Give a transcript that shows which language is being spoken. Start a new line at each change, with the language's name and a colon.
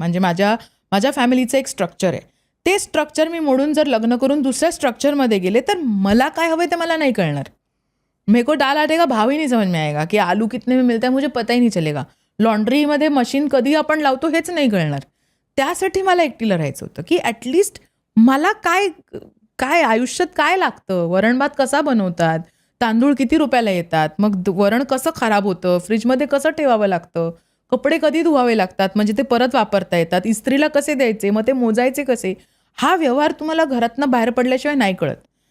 Marathi: म्हणजे माझ्या फॅमिलीचं एक स्ट्रक्चर आहे. ते स्ट्रक्चर मी मोडून जर लग्न करून दुसऱ्या स्ट्रक्चरमध्ये गेले तर मला काय हवंय ते मला नाही कळणार.
Hindi: मेरे को दाल आटे का भाव ही नहीं समझ में आएगा की आलू कितने में मिलता है मुझे पता ही नहीं चलेगा.
Marathi: लॉन्ड्रीमध्ये मशीन कधी आपण लावतो हेच नाही कळणार. त्यासाठी मला एकटीला राहायचं होतं की ॲटलिस्ट मला काय आयुष्यात काय लागतं, वरण-भात कसा बनवतात, तांदूळ किती रुपयाला येतात, मग वरण कसं खराब होतं, फ्रीजमध्ये कसं ठेवावं लागतं, कपडे कधी धुवावे लागतात म्हणजे ते परत वापरता येतात, इस्त्रीला कसे द्यायचे, मग ते मोजायचे कसे, हा व्यवहार तुम्हाला घरातनं बाहेर पडल्याशिवाय नाही कळत.